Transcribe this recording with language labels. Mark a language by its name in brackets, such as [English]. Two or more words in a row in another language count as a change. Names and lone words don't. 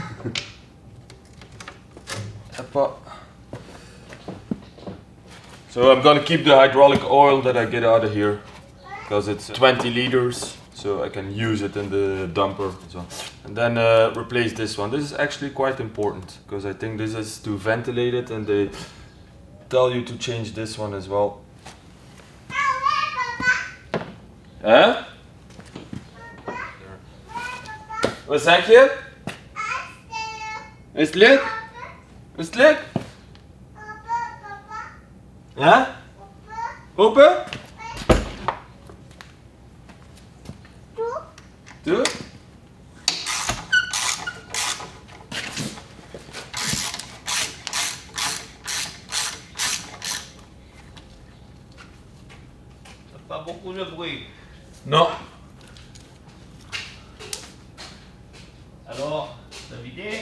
[English] So I'm gonna keep the hydraulic oil that I get out of here because it's 20 liters, so I can use it in the dumper as well. And then replace this one. This is actually quite important because I think this is to ventilate it, and they tell you to change this one as well. Huh? [Dutch] Wat zeg je? Is het leuk? Is het leuk? Ja? Open? Doe? [French] Pas beaucoup de bruit. Non. Alors, t'as vidé?